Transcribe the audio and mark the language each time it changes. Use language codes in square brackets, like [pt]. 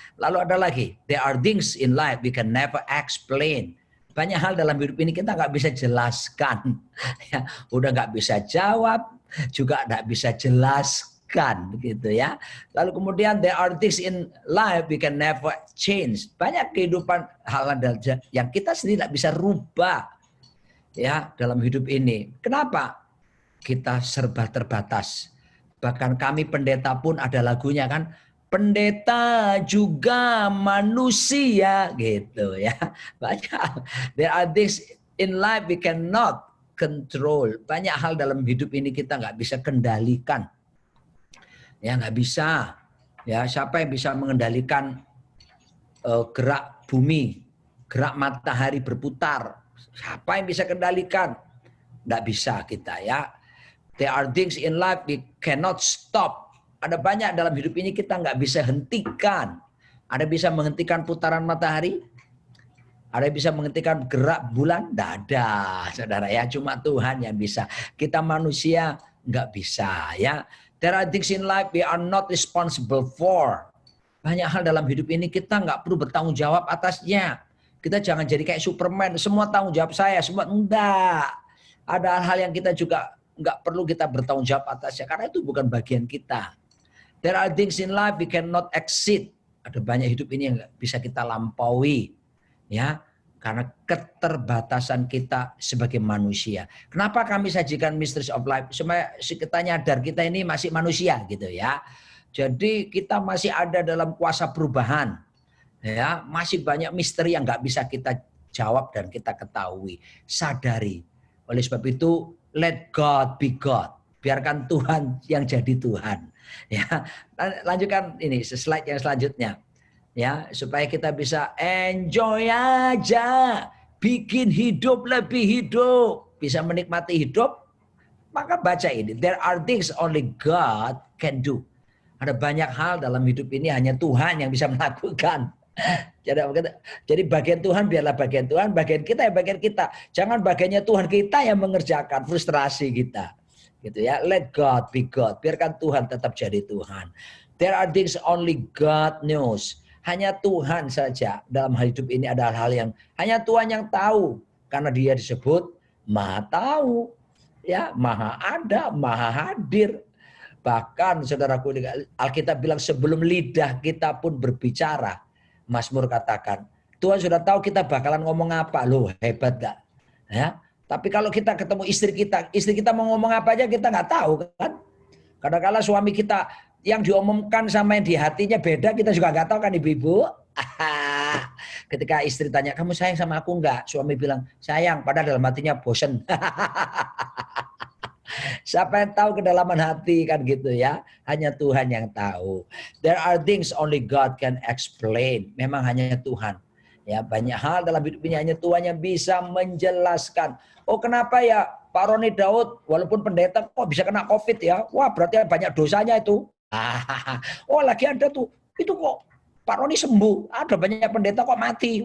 [id] Lalu ada lagi, [en] there are things in life we can never explain. [id] Banyak hal dalam hidup ini kita nggak bisa jelaskan. Ya, udah nggak bisa jawab, juga tidak bisa jelaskan begitu ya. Lalu kemudian [en] there are things in life we can never change. [id] Banyak kehidupan hal yang kita sendiri tidak bisa rubah ya dalam hidup ini. Kenapa? Kita serba terbatas. Bahkan kami pendeta pun ada lagunya kan, pendeta juga manusia gitu ya. Banyak. [en] There are things in life we cannot control. [id] Banyak hal dalam hidup ini kita nggak bisa kendalikan. Ya nggak bisa. Ya siapa yang bisa mengendalikan gerak bumi, gerak matahari berputar? Siapa yang bisa kendalikan? Nggak bisa kita ya. [en] There are things in life we cannot stop. [id] Ada banyak dalam hidup ini kita nggak bisa hentikan. Ada bisa menghentikan putaran matahari? Ada yang bisa menghentikan gerak bulan? Tidak ada, saudara ya. Cuma Tuhan yang bisa. Kita manusia nggak bisa ya. [en] There are things in life we are not responsible for. [id] Banyak hal dalam hidup ini kita nggak perlu bertanggung jawab atasnya. Kita jangan jadi kayak Superman. Semua tanggung jawab saya. Semua enggak. Ada hal yang kita juga nggak perlu kita bertanggung jawab atasnya. Karena itu bukan bagian kita. [en] There are things in life we cannot exceed. [id] Ada banyak hidup ini yang nggak bisa kita lampaui. Ya, karena keterbatasan kita sebagai manusia. Kenapa kami sajikan Mysteries of Life? Supaya kita nyadar kita ini masih manusia gitu ya. Jadi kita masih ada dalam kuasa perubahan. Ya, masih banyak misteri yang nggak bisa kita jawab dan kita ketahui. Sadari. Oleh sebab itu, [en] let God be God. [id] Biarkan Tuhan yang jadi Tuhan. Ya, lanjutkan ini slide yang selanjutnya. Ya, supaya kita bisa enjoy aja, bikin hidup lebih hidup, bisa menikmati hidup, maka baca ini. [en] There are things only God can do. [id] Ada banyak hal dalam hidup ini hanya Tuhan yang bisa melakukan. Jadi bagian Tuhan biarlah bagian Tuhan, bagian kita ya bagian kita. Jangan bagiannya Tuhan kita yang mengerjakan frustrasi kita. Gitu ya. [en] Let God be God. [id] Biarkan Tuhan tetap jadi Tuhan. [en] There are things only God knows. [id] Hanya Tuhan saja dalam hidup ini ada hal yang hanya Tuhan yang tahu. Karena dia disebut Maha Tahu. Ya, Maha Ada, Maha Hadir. Bahkan saudaraku, Alkitab bilang sebelum lidah kita pun berbicara. Mazmur katakan, Tuhan sudah tahu kita bakalan ngomong apa. Loh, hebat gak? Ya, tapi kalau kita ketemu istri kita mau ngomong apa aja kita nggak tahu kan. Kadang-kadang suami kita yang diomongkan sama yang di hatinya beda, kita juga nggak tahu kan ibu-ibu. Ketika istri tanya, kamu sayang sama aku nggak? Suami bilang, sayang, padahal dalam hatinya bosen. Siapa yang tahu kedalaman hati kan gitu ya. Hanya Tuhan yang tahu. [en] There are things only God can explain. [id] Memang hanya Tuhan. Ya, banyak hal dalam hidup ini hanya Tuhan yang bisa menjelaskan. Oh, kenapa ya Pak Roni Daud walaupun pendeta kok bisa kena COVID ya? Wah, berarti banyak dosanya itu. Oh, lagi ada tuh. Itu kok Pak Roni sembuh. Ada banyak pendeta kok mati.